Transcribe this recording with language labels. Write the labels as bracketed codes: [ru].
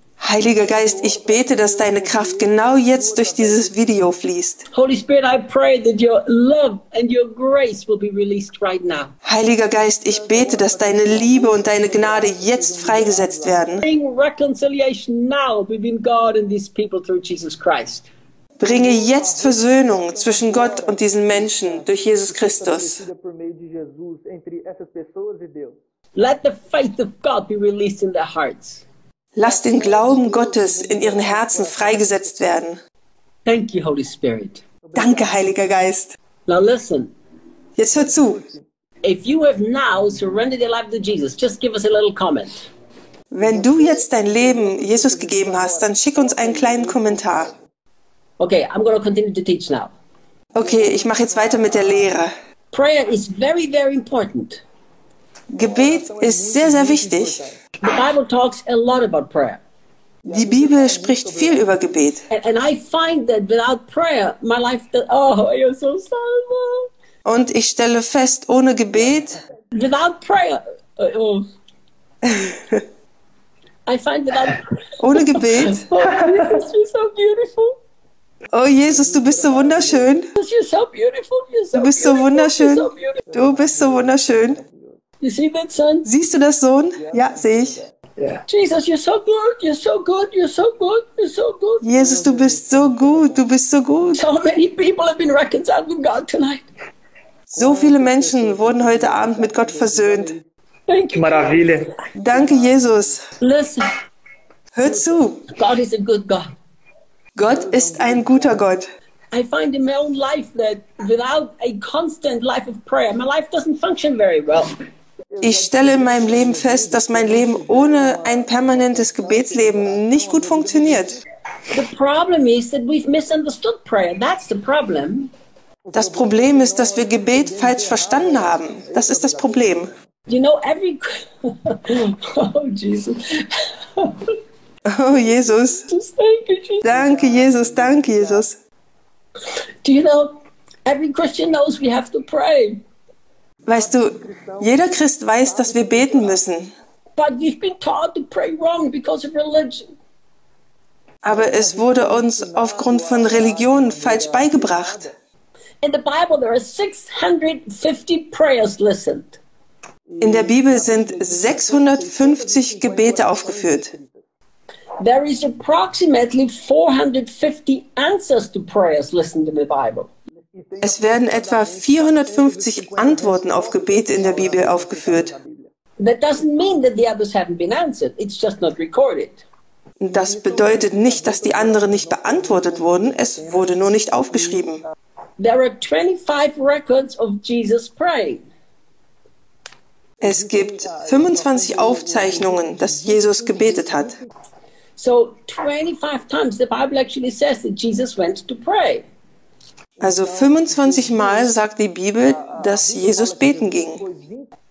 [de] Heiliger Geist, ich bete, dass deine Kraft genau jetzt durch dieses Video fließt. [en] Holy Spirit, I pray that your love and your grace will be released right now. [de] Heiliger Geist, ich bete, dass deine Liebe und deine Gnade jetzt freigesetzt werden. [en] Bring reconciliation now between God and these people through Jesus Christ. [de] Bringe jetzt Versöhnung zwischen Gott und diesen Menschen durch Jesus Christus. [en] Let the faith of God be released in their hearts. [de] Lass den Glauben Gottes in ihren Herzen freigesetzt werden. [en] Thank you, Holy Spirit. [de] Danke, Heiliger Geist. [en] Now listen. [de] Jetzt hör zu. [en] If you have now surrendered your life to Jesus, just give us a little comment. [de] Wenn du jetzt dein Leben Jesus gegeben hast, dann schick uns einen kleinen Kommentar. [en] Okay, I'm going to continue to teach now. [de] Okay, ich mache jetzt weiter mit der Lehre. [en] Prayer is very, very important. [de] Gebet ist sehr, sehr wichtig. [en] The Bible talks a lot about prayer. [de] Die Bibel spricht viel über Gebet. [en] And I find that without prayer, my life, oh, you're so sad. [de] Und ich stelle fest, ohne Gebet. [en] Without prayer. I find that [de] ohne Gebet. [en] Oh, Jesus, you're so beautiful. [de] Oh Jesus, du bist so wunderschön. [en] You're so beautiful. You're so [de] du bist [en] beautiful. [de] So wunderschön. [en] You're so beautiful. [de] Du bist so wunderschön. [en] You see that, son? [de] Siehst du das, Sohn? Ja, sehe ich. [en] Jesus, you're so good, you're so good, you're so good, you're so good. [de] Jesus, du bist so gut, du bist so gut. [en] So many people have been reconciled with God tonight. [de] So viele Menschen wurden heute Abend mit Gott versöhnt. [en] Thank you. [pt] Maravilha. [de] Danke, Jesus. [en] Listen. [de] Hör zu. [en] God is a good God. [de] Gott ist ein guter Gott. [en] I find in my own life that without a constant life of prayer, my life doesn't function very well. [de] Ich stelle in meinem Leben fest, dass mein Leben ohne ein permanentes Gebetsleben nicht gut funktioniert. [en] The problem is that we've misunderstood prayer. That's the problem. [de] Das Problem ist, dass wir Gebet falsch verstanden haben. Das ist das Problem. [en] You know, every oh Jesus. Oh Jesus. Just thank you, Jesus. [de] Danke Jesus, danke Jesus. [en] Do you know every Christian knows we have to pray? [de] Weißt du, jeder Christ weiß, dass wir beten müssen. [en] But we've been taught to pray wrong because of religion. [de] Aber es wurde uns aufgrund von Religion falsch beigebracht. [en] In the Bible there are 650 prayers listed. [de] In der Bibel sind 650 Gebete aufgeführt. [en] There is approximately 450 answers to prayers listed in the Bible. [de] Es werden etwa 450 Antworten auf Gebete in der Bibel aufgeführt. [en] That doesn't mean that the others haven't been answered. It's just not recorded. [de] Das bedeutet nicht, dass die anderen nicht beantwortet wurden. Es wurde nur nicht aufgeschrieben. [en] There are 25 records of Jesus praying. [de] Es gibt 25 Aufzeichnungen, dass Jesus gebetet hat. [en] So 25 times the Bible actually says that Jesus went to pray. [de] Also 25 Mal sagt die Bibel, dass Jesus beten ging.